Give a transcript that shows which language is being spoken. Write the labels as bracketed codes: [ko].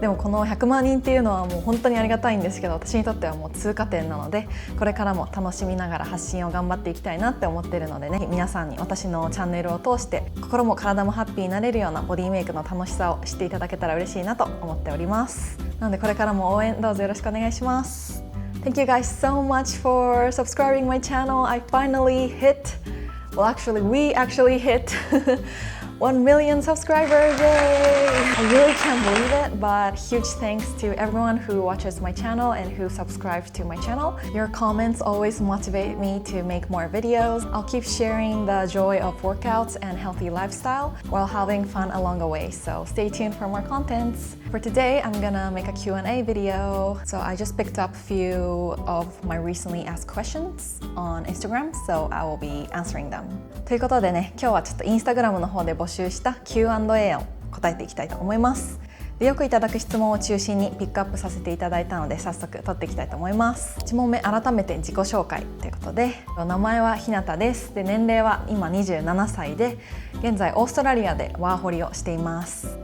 [ja] でもこの100万人っていうのはもう本当にありがたいんですけど、私にとってはもう通過点なので、これからも楽しみながら発信を頑張っていきたいなって思っているのでね、皆さんに私のチャンネルを通して心も体もハッピーになれるようなボディメイクの楽しさを知っていただけたら嬉しいなと思っております。なのでこれからも応援どうぞよろしくお願いします。 [en] Thank you guys so much for subscribing my channel. I finally hit, we actually hit 1 million subscribers. Yay! I really can't believe it, but huge thanks to everyone who watches my channel and who subscribes to my channel. Your comments always motivate me to make more videos. I'll keep sharing the joy of workouts and healthy lifestyle while having fun along the way. So stay tuned for more contents. For today, I'm gonna make a Q&A video. So I just picked up a few of my recently asked questions on Instagram, so I will be answering them. [ja] ということでね、今日はちょっとインスタグラムの方で募集した Q&A を答えていきたいと思います。で、よくいただく質問を中心にピックアップさせていただいたので、早速取っていきたいと思います。 1問目、改めて自己紹介ということで、名前はひなたです。で、年齢は今27歳で、現在オーストラリアでワーホリをしています。